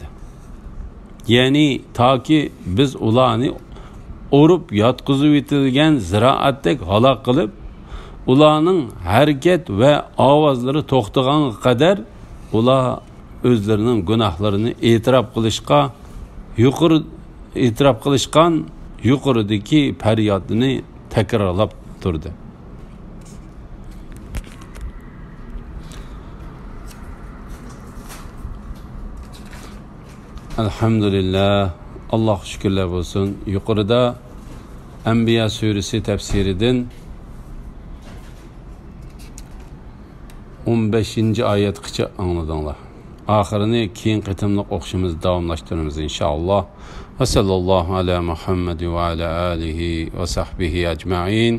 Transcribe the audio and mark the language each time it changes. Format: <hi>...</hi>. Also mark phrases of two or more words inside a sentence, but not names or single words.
<uz>Ya'ni toki biz ularni o'rib yotqizib etilgan ziroatdek halok qilib, ularning harakat va ovozlari to'xtaganiga qadar ular o'zlarining gunohlarini e'tirof qilishgan yuqoridagi faryodini takrorlab turdi.</uz> <tr>Elhamdülillah, Allah şükürler olsun.</tr> <uz>Yuqorida Anbiya suresi tafsiridan 15. oyatgacha angladinglar. Oxirini keyin qitimliq o'qishimiz davomlashtiramiz inshaalloh.</uz> <ar>وصلى الله على محمد وعلى آله وصحبه أجمعين.</ar>